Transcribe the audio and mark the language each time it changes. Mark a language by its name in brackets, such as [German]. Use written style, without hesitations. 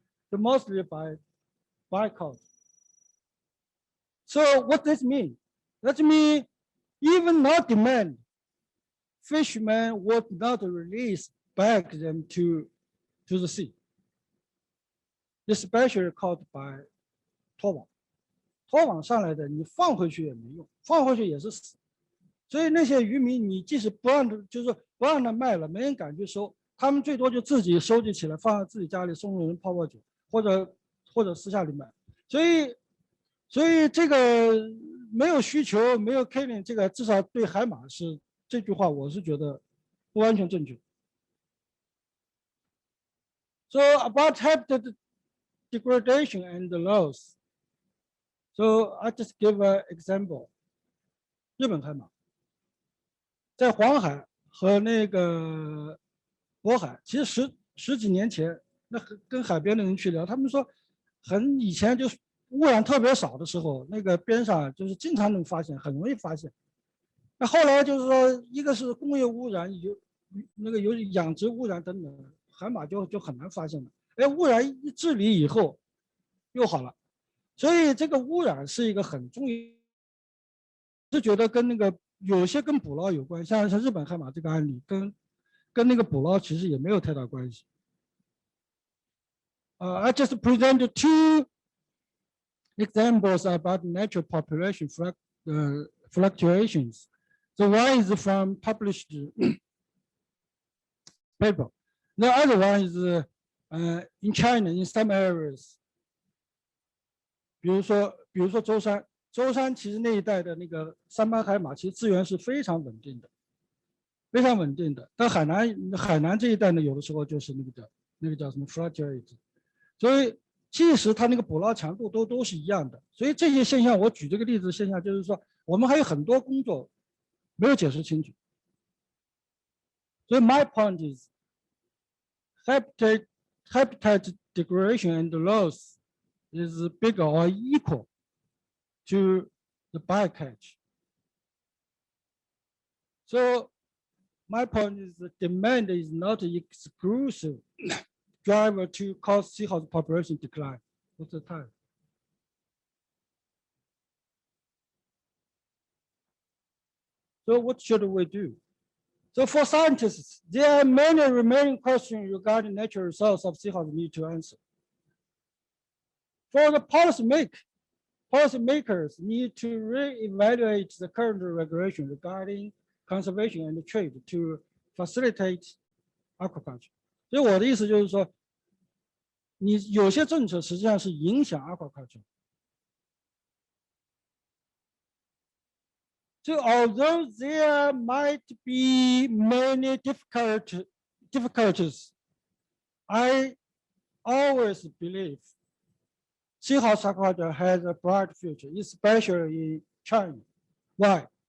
[English] So mostly by culture. So what does this mean? That means even not demand, fishermen would not release back them to the sea, especially caught by 拖网。 [Chinese] 拖网上来的，你放回去也没用，放回去也是死。所以那些渔民，你即使不让他，就是不让他卖了，没人敢去收，他们最多就自己收集起来，放在自己家里送人泡泡酒，或者私下里买。所以这个没有需求，没有 [English] killing， [Chinese] 这个至少对海马是这句话，我是觉得不完全正确。 [English] So about habitat degradation and loss. So I just give an example. [Chinese] 日本海马在黄海和那个渤海，其实十几年前，那跟海边的人去聊，他们说以前就是污染特别少的时候，那个边上就是经常能发现，很容易发现。那后来就是说，一个是工业污染，有养殖污染等等，海马就很难发现了。哎，污染一治理以后又好了。所以这个污染是一个很重要，是觉得跟那个有些跟捕捞有关，像日本海马这个案例，跟那个捕捞其实也没有太大关系。 [English] I just presented 2 examples about natural population fluctuations. The one is from published paper. The other one is in China, in some areas. [Chinese] 比如说舟山其实那一带的那个三斑海马，其实资源是非常稳定的，非常稳定的。但海南这一带呢，有的时候就是那个叫什么 [English] fluctuate， [Chinese] 所以即使它那个捕捞强度都是一样的。所以这些现象，我举这个例子现象就是说，我们还有很多工作没有解释清楚。所以 [English] my point is habitat degradation and loss is bigger or equal to the bycatch. So my point is the demand is not an exclusive driver to cause seahorse population decline. What's the time? So what should we do? So for scientists, there are many remaining questions regarding natural resource of seahorse need to answer. For the policymakers need to reevaluate the current regulation regarding conservation and trade to facilitate aquaculture. [Chinese] 所以我的意思就是说，你有些政策实际上是影响 aquaculture。 [English] So although there might be many difficulties, I always believe seahorse aquaculture has a bright future, especially in China. Why?